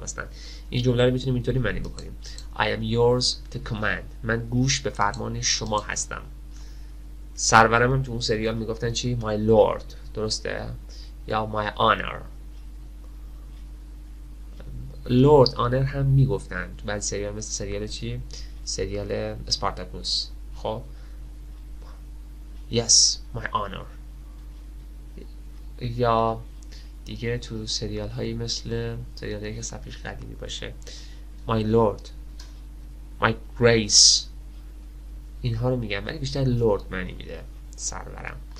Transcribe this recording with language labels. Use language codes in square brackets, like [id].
[fa] مثلا این جمله رو میتونیم اینطوری معنی بکنیم [en] I am yours to command، [fa] من گوش به فرمان شما هستم. سرورم هم تو اون سریال میگفتن چی؟ my lord، درسته؟ یا my honor. lord honor هم میگفتن تو بعضی سریال، مثل سریال چی؟ سریال اسپارتاکوس. [en] خب yes my honor. [fa] یا دیگه تو سریال هایی مثل سریال هایی که صفحش قدیمی باشه my lord، my grace، اینها رو میگم ولی بیشتر لورد معنی میده سرورم.